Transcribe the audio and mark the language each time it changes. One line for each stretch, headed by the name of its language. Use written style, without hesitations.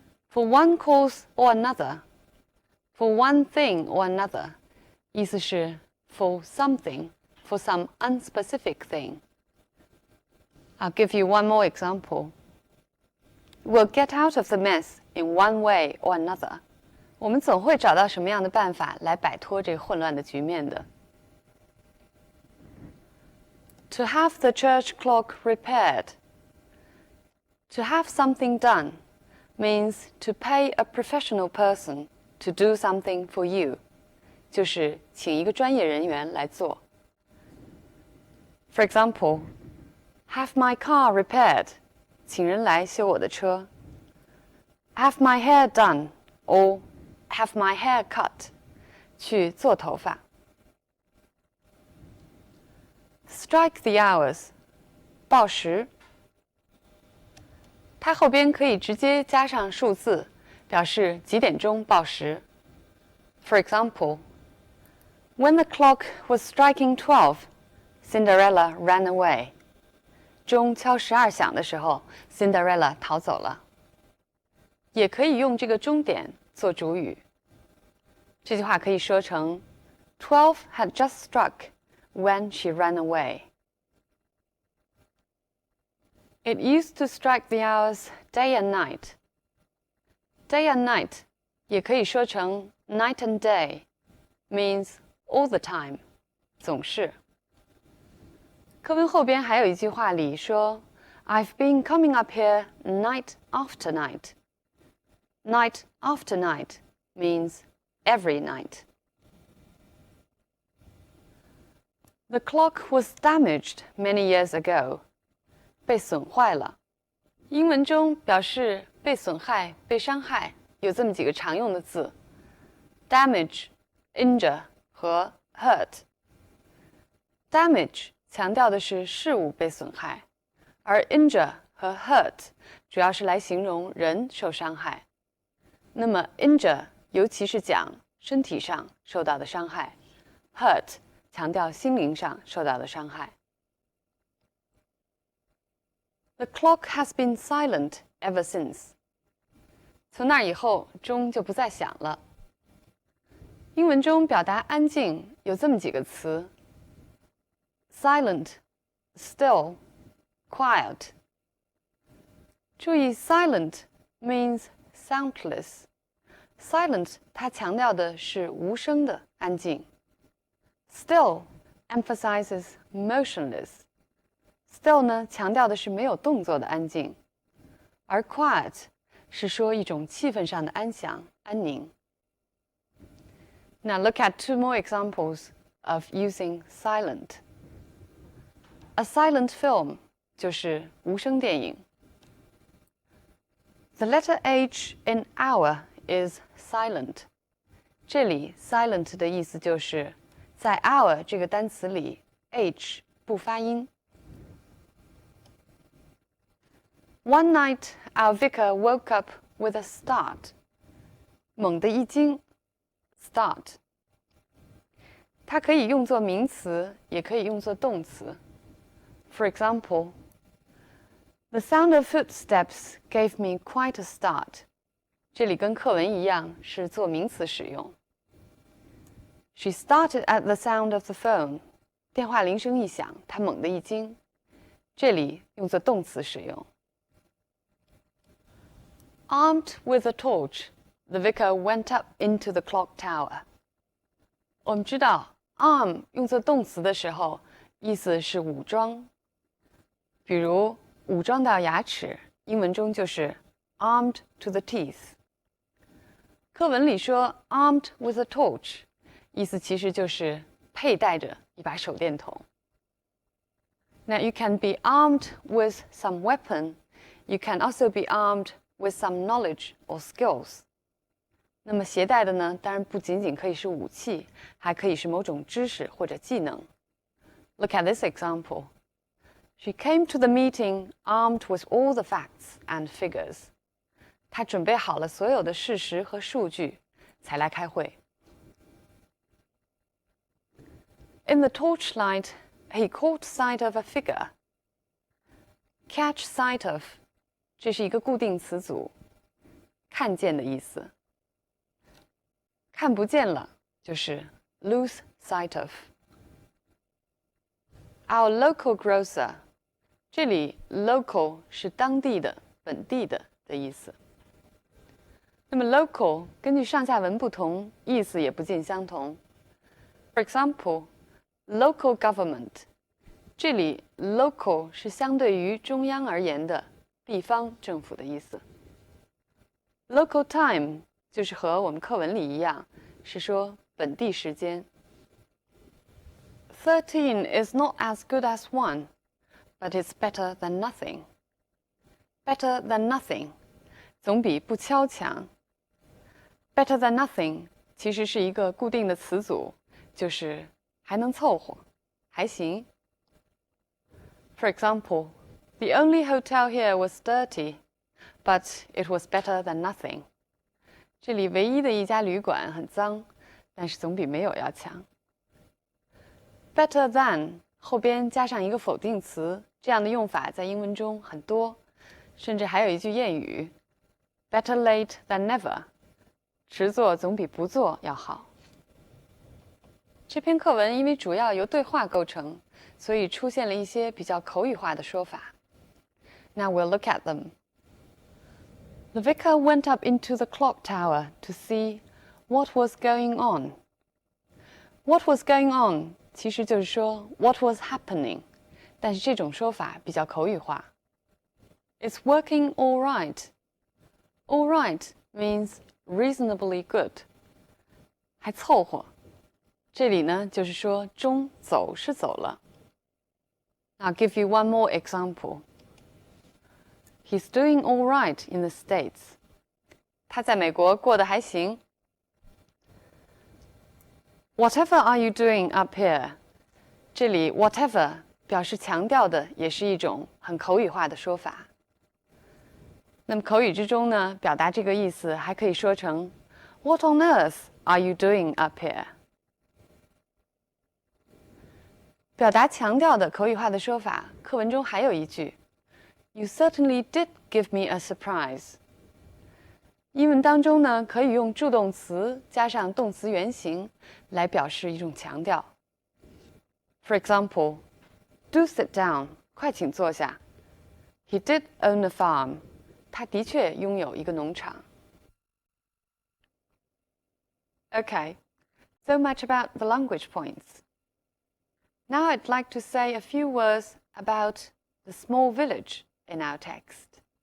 English: For one cause or another, for one thing or another,
Chinese: 意思是
English: for something, for some unspecific thing. I'll give you one more example. We'll get out of the mess in one way or another.
Chinese: 我们总会找到什么样的办法来摆脱这个混乱的局面的。
English: To have the church clock repaired. To have something done means to pay a professional person to do something for you.
Chinese: 就是请一个专业人员来做。
English: For example, have my car repaired.
Chinese: 请人来修我的车。
English: Have my hair done or have my hair cut.
Chinese: 去做头发。
English: Strike the hours.
Chinese: 报时。它后边可以直接加上数字，表示几点钟报时。
English: For example, when the clock was striking 12, Cinderella ran away.
Chinese: 钟敲12响的时候 ，Cinderella 逃走了。也可以用这个钟点做主语。这句话可以说成
English: 12 had just struck when she ran away. It used to strike the hours day and night. Day and night
Chinese: 也可以说成
English: night and day, means all the time,
Chinese: 总是。课文后边还有一句话里说
English: I've been coming up here night after night. Night after night means every night. The clock was damaged many years ago.
Chinese: 被损坏了。英文中表示被损害、被伤害有这么几个常用的字 ：damage、injure 和 hurt。 damage 强调的是事物被损害，而 injure 和 hurt 主要是来形容人受伤害。那么 injure 尤其是讲身体上受到的伤害 ，hurt 强调心灵上受到的伤害。
English: The clock has been silent ever since.
Chinese: 从那以后，钟就不再响了。英文中表达安静有这么几个词 ：silent, still, quiet. 注意
English: ，silent means soundless.
Chinese: Silent 它强调的是无声的安静。
English: Still emphasizes motionless.
Chinese: Still 呢，强调的是没有动作的安静，而 quiet 是说一种气氛上的安详、安宁。
English: Now look at two more examples of using silent. A silent film
Chinese: 就是无声电影。
English: The letter H in hour is silent.
Chinese: 这里 silent 的意思就是在 hour 这个单词里 H 不发音。
English: One night, our vicar woke up with a start.
Chinese: 猛地一惊 ，start。它可以用作名词，也可以用作动词。
English: For example, the sound of footsteps gave me quite a start.
Chinese: 这里跟课文一样，是做名词使用。
English: She started at the sound of the phone.
Chinese: 电话铃声一响，她猛地一惊。这里用作动词使用。
English: Armed with a torch, the vicar went up into the clock tower.
Chinese: 我们知道 arm 用作动词的时候，意思是武装。比如武装到牙齿，英文中就是
English: armed to the teeth。
Chinese: 课文里说
English: armed with a torch，
Chinese: 意思其实就是佩戴着一把手电筒。
English: Now you can be armed with some weapon, you can also be armed with some knowledge or skills。
Chinese: 那么携带的呢，当然不仅仅可以是武器，还可以是某种知识或者技能。
English: Look at this example. She came to the meeting armed with all the facts and figures.
Chinese: 她准备好了所有的事实和数据，才来开会。
English: In the torchlight, he caught sight of a figure.
Chinese: Catch sight of 这是一个固定词组，看见的意思。看不见了就是 lose sight of。 Our local grocer， 这里 local 是当地的、本地的意思。那么 local 根据上下文不同，意思也不尽相同。
English: For example, local government，
Chinese: 这里 local 是相对于中央而言的地方政府的意思。
English: Local time
Chinese: 就是和我们课文里一样，是说本地时间。
English: 13 is not as good as 1, but it's better than nothing. Better than nothing
Chinese: 总比不敲强。
English: Better than nothing
Chinese: 其实是一个固定的词组，就是还能凑合，还行。
English: For example, the only hotel here was dirty, but it was better than nothing.
Chinese: 这里唯一的一家旅馆很脏，但是总比没有要强。 Better than 后边加上一个否定词，这样的用法在英文中很多，甚至还有一句谚语
English: Better late than never，
Chinese: 迟做总比不做要好。这篇课文因为主要由对话构成，所以出现了一些比较口语化的说法。
English: Now we'll look at them. The vicar went up into the clock tower to see what was going on. What was going on
Chinese: 其实就是说
English: what was happening，
Chinese: 但是这种说法比较口语化。
English: It's working all right. All right means reasonably good，
Chinese: 还凑合。这里呢就是说中走是走了。
English: I'll give you one more example. He's doing all right in the States.
Chinese: 他在美国过得还行。
English: Whatever are you doing up here？
Chinese: 这里 whatever 表示强调的也是一种很口语化的说法。那么口语之中呢，表达这个意思还可以说成
English: What on earth are you doing up here？
Chinese: 表达强调的口语化的说法，课文中还有一句
English: You certainly did give me a surprise。
Chinese: 英文当中呢，可以用助动词加上动词原形来表示一种强调。
English: For example, do sit down，
Chinese: 快请坐下。
English: He did own a farm，
Chinese: 他的确拥有一个农场。
English: Okay, so much about the language points. Now I'd like to say a few words about the small village in our text.